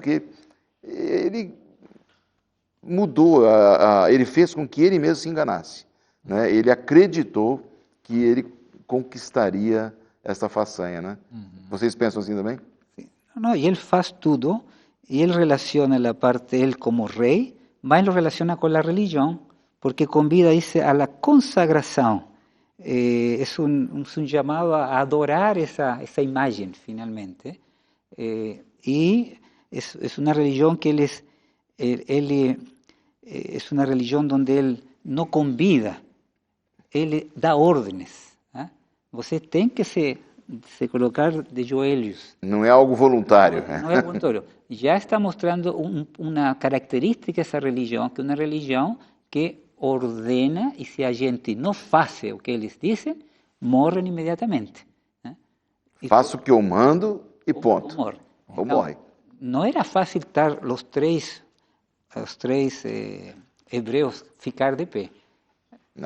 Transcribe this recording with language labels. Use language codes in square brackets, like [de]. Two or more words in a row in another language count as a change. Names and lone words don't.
[pt] Porque ele mudou, ele fez com que ele mesmo se enganasse, né? Ele acreditou que ele conquistaria essa façanha, né? Vocês pensam assim também? Não, e ele faz tudo, e ele relaciona a parte dele como rei, mas lo relaciona com a religião, porque convida, [es] dice, a la consagração. Es un llamado a adorar esa imagen finalmente, y es una religión que es una religión donde él no convida, él da órdenes. [pt] Você tem que se colocar de joelhos. Não é algo voluntário. [es] No es voluntario. Ya está mostrando una característica de esa religión, que es una religión que ordena, [pt] e se a gente não faz o que eles dizem, morrem imediatamente. Faço o que eu mando e ponto. Ou morre. Não era fácil estar os três hebreus ficar de pé. Não.